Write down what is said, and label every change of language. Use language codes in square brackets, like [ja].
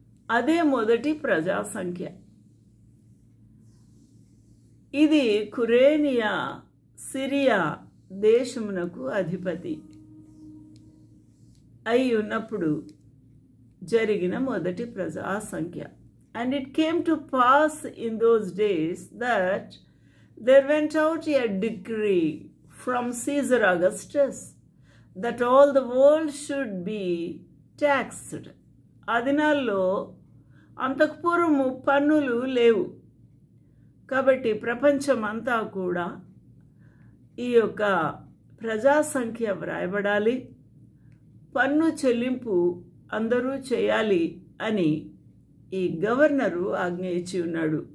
[te] అదే మొదటి ప్రజా సంఖ్య. ఇది కురేనియా సిరియా దేశమునకు అధిపతి అయి ఉన్నప్పుడు జరిగిన మొదటి ప్రజా సంఖ్య. [en] And it came to pass in those days that there went out a decree from Caesar Augustus that all the world should be taxed. [te] ఆ దినాల్లో అంతఃపూర్వము పన్నులు లేవు కాబట్టి ప్రపంచం అంతా కూడా ఈ యొక్క ప్రజా సంఖ్య వ్రాయబడాలి, పన్ను చెల్లింపు అందరూ చేయాలి అని ఈ గవర్నరు ఆజ్ఞ ఇచ్చి ఉన్నాడు.